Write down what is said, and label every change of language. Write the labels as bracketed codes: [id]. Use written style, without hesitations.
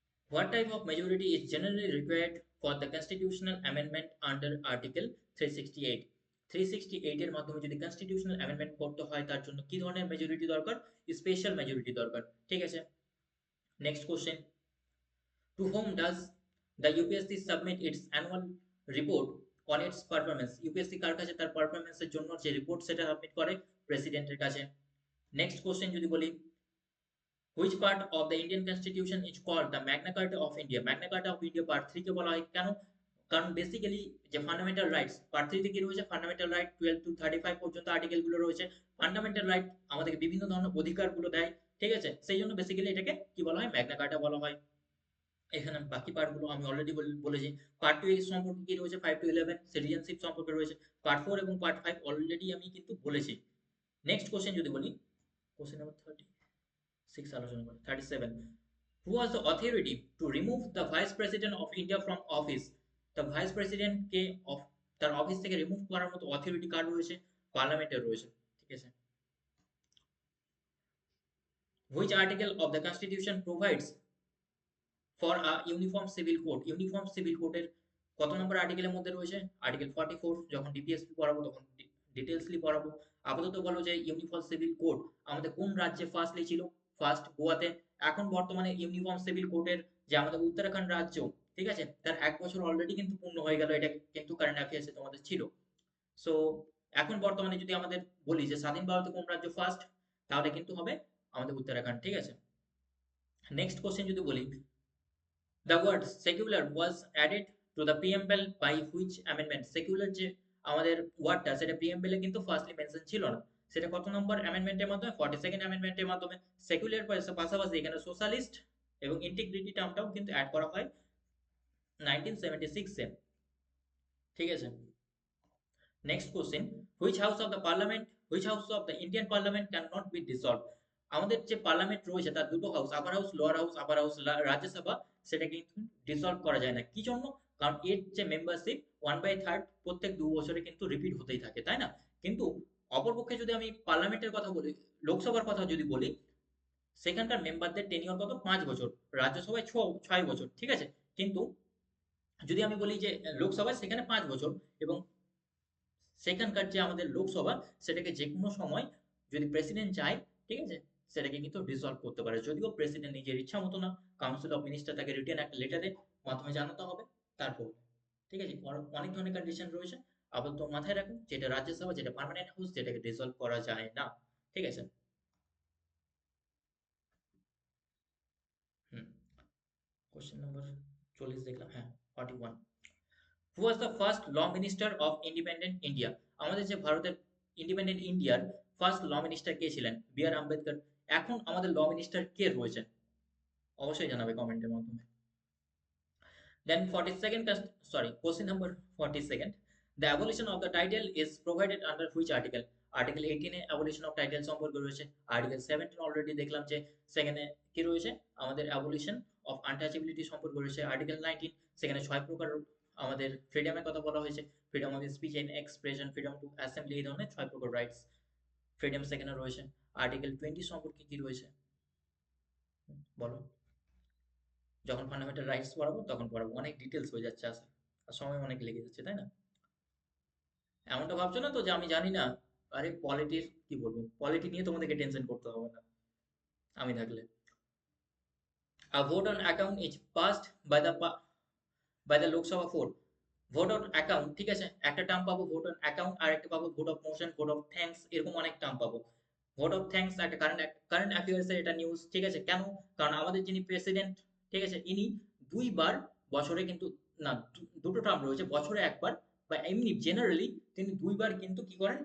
[en] What type of majority is generally required for the constitutional amendment under Article 368? [bn] 368 এর মাধ্যমে যদি constitutional amendment করতে হয়, তার জন্য কি ধরনের মেজরিটি দরকার? স্পেশাল মেজরিটি দরকার, ঠিক আছে। [en] Next question: to whom does the UPSC submit its annual report on its performance? [bn] UPSC কার কাছে তার পারফরম্যান্সের জন্য যে রিপোর্ট সেটা সাবমিট করে? প্রেসিডেন্টের কাছে। নেক্সট কোশ্চেন যদি বলি, [en] which part of the Indian constitution is called the Magna Carta of India? [bn] Magna Carta of India part 3 কে বলা হয় কেন? কারণ বেসিক্যালি যে ফান্ডামেন্টাল রাইটস পার্ট 3 তে কি রয়েছে? ফান্ডামেন্টাল রাইট 12 টু 35 পর্যন্ত আর্টিকেল গুলো রয়েছে। ফান্ডামেন্টাল রাইট আমাদেরকে বিভিন্ন ধরনের অধিকারগুলো দেয়, ঠিক আছে? সেই জন্য বেসিক্যালি এটাকে কি বলা হয়? ম্যাগনা কার্টা বলা হয়। এখানে বাকি পার্টগুলো আমি অলরেডি বলেছি। পার্ট 2 এর সম্পর্কে কি রয়েছে? 5 টু 11 সিটিজেনশিপ সম্পর্কে রয়েছে। পার্ট 4 এবং পার্ট 5 অলরেডি আমি কিন্তু বলেছি। নেক্সট কোশ্চেন যদি বলি, কোশ্চেন নাম্বার 36 আলোচনা করি। [en] 37, who was the authority to remove the vice president of India from office? [bn] the vice president কে তার অফিস থেকে রিমুভ করার মতো অথরিটি কার রয়েছে? পার্লামেন্টের রয়েছে, ঠিক আছে? [en] which article of the constitution provides for a uniform civil code? [bn] Uniform civil কোডের কত নম্বর আর্টিকেলের মধ্যে রয়েছে? আর্টিকেল 44। যখন ডিপিএসপি পড়াবো তখন ডিটেইলসলি পড়াবো। আপাতত বলো যে ইউনিফর্ম সিভিল কোড আমাদের কোন রাজ্যে ফার্স্টলি ছিল? ফার্স্ট গোয়াতে। এখন বর্তমানে ইউনিফর্ম সিভিল কোডের যে আমাদের উত্তরাখণ্ড রাজ্য, ঠিক আছে, তার 1 বছর অলরেডি কিন্তু পূর্ণ হয়ে গেল। এটা কিন্তু কারেন্ট অ্যাফেয়ার্সে তোমাদের ছিল। সো এখন বর্তমানে যদি আমাদের বলি যে স্বাধীন ভারতে কোন রাজ্য ফার্স্ট, তাহলে কিন্তু হবে আমাদের উত্তরাখণ্ড, ঠিক আছে? নেক্সট কোশ্চেন যদি বলি, [en] the word secular was added to the preamble by which amendment? [bn] secular যে আমাদের ওয়ার্ডটা সেটা প্রিএমবেলে কিন্তু ফার্স্টলি মেনশন ছিল না। সেটা কত নম্বর অ্যামেন্ডমেন্টের মাধ্যমে? 42nd অ্যামেন্ডমেন্টের মাধ্যমে। সেকুলার পাশাপাশি এখানে সোশ্যালিস্ট এবং ইন্টিগ্রিটি টার্মটাও কিন্তু অ্যাড করা হয় 1976 এ, ঠিক আছে? Next question, [en] which house of the parliament, which house of the Indian parliament cannot be dissolved? [bn] আমাদের যে পার্লামেন্ট রয়েছে তার দুটো হাউস, আপার হাউস লোয়ার হাউস। আপার হাউস রাজ্যসভা, সেটা কিন্তু ডিসলভ করা যায় না। কি জন্য? কারণ এর যে মেম্বারশিপ 1/3 প্রত্যেক 2 বছরে কিন্তু রিপিট হতেই থাকে, তাই না? কিন্তু অপরপক্ষে যদি আমি পার্লামেন্টের কথা বলি, লোকসভার কথা যদি বলি, সেখানকার মেম্বারদের টেনিওর কত? 5 বছর। রাজ্যসভায় 6 বছর, ঠিক আছে? কিন্তু যদি আমি বলি যে লোকসভায়, সেখানে 5 বছর, এবং সেখানকার যে আমাদের লোকসভা, সেটাকে যে কোনো সময় যদি প্রেসিডেন্ট চায়, ঠিক আছে, সেটাকে কিন্তু ডিসলভ করতে পারে। যদিও প্রেসিডেন্ট নিজের ইচ্ছা মতো না, কাউন্সিল অফ মিনিস্টার তাকে রিটেন একটা লেটারের মাধ্যমে জানাতে হবে, তারপর, ঠিক আছে? অনেক ধরনের কন্ডিশন রয়েছে। আপাতত মাথায় রাখুন যেটা রাজ্যসভা, যেটা পার্মানেন্ট হাউস, যেটাকে ডিসলভ করা যায় না, ঠিক আছে? হুম, কোশ্চেন নাম্বার 40 দেখলাম, হ্যাঁ, [en] 41, who was the first law minister of independent India? [bn] আমাদের যে ভারতের ইন্ডিপেন্ডেন্ট ইন্ডিয়ার ফার্স্ট ল মিনিস্টার কে ছিলেন? বি আর আম্বেদকর। এখন আমাদের ল মিনিস্টার কে রয়েছেন? অবশ্যই জানাবে কমেন্টের মাধ্যমে। [en] Then 42nd, question number 42, the abolition of the title is provided under which article? [bn] Article 18 A abolition of title সম্পর্কে রয়েছে। আর্টিকেল 17 অলরেডি দেখলাম যে সেখানে কি রয়েছে? আমাদের abolition of untouchability সম্পর্কে রয়েছে। আর্টিকেল 19 সেখানে 6 প্রকার আমাদের ফ্রিডমের কথা বলা হয়েছে। Freedom of speech and expression, freedom two assembly, এই ধরনের 6 প্রকার রাইটস, ফ্রিডম সেখানে রয়েছে। আর্টিকেল 20 সম্পর্কে কি রয়েছে বলো? যখন ফান্ডামেন্টাল রাইটস পড়াবো তখন পড়াবো, অনেক ডিটেলস হয়ে যাচ্ছে আসলে, আর সময় অনেক লেগে যাচ্ছে, তাই না? এমনটা ভাবছো না তো যে আমি জানি না? আরে পলিটির কি বলবো, পলিটি নিয়ে তোমাদেরকে টেনশন করতে হবে না আমি থাকলে। [en] A vote on account is passed by the Lok Sabha floor. [bn] Vote on account, ঠিক আছে, একটা টার্ম পাবো ভোট অন অ্যাকাউন্ট, আর একটা পাবো vote of motion, vote of thanks, এরকম অনেক টার্ম পাবো। ভোট অফ থ্যাঙ্কস একটা কারেন্ট অ্যাফেয়ার্স এর এটা নিউজ, ঠিক আছে? কেন? কারণ আমাদের যিনি প্রেসিডেন্ট, ঠিক আছে, ইনি 2 বার বছরে কিন্তু, না, দুটো টার্ম রয়েছে, বছরে একবার, বা এমনি জেনারেলি তিনি 2 বার কিন্তু কি করেন?